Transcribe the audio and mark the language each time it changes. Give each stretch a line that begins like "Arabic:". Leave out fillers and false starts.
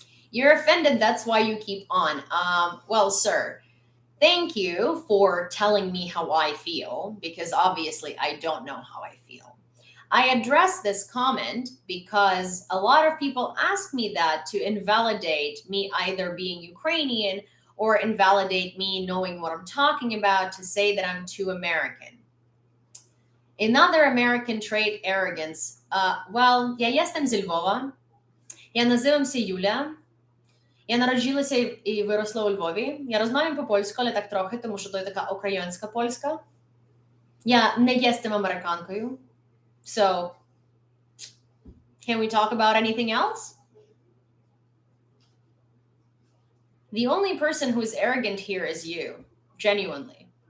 English: You're offended, that's why you keep on. Well, sir, thank you for telling me how I feel, because obviously I don't know how I feel. I address this comment because a lot of people ask me that to invalidate me either being Ukrainian or invalidate me knowing what I'm talking about, to say that I'm too American. Another American trait, arrogance.
Ukrainian: Well, я
Polish: jestem
Ukrainian: зі Львова. Я називамся Юля. Я народилася і виросла у Львові. Я розмовляю по-польську, але так трохи, тому що то є така українська польська. Я не єстем американкою.
English: So, can we talk about anything else? The only person who is arrogant here is you, genuinely.